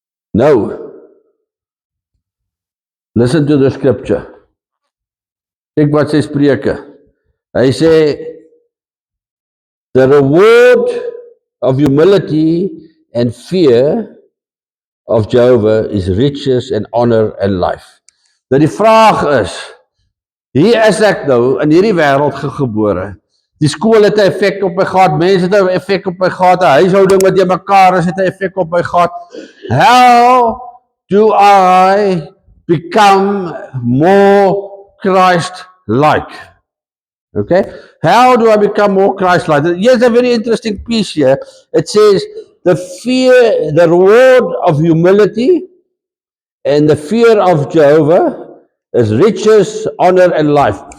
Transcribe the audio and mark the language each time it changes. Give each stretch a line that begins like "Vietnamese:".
Afrikaans: Nou,
English: listen to the scripture.
Afrikaans: Kyk wat sê Spreuke. Hy sê,
English: the reward of humility and fear of Jehovah is riches and honor and life.
Afrikaans: Nou die vraag is, hier is ek nou in hierdie wêreld gebore. Die skool het 'n effek op my gehad, mense het 'n effek op my gehad, 'n huishouding wat jy mekaar is het 'n effek op my gehad.
English: How do I become more Christ-like? Okay? How do I become more Christ-like? Here's a very interesting piece here. It says, the reward of humility and the fear of Jehovah is riches, honor and life.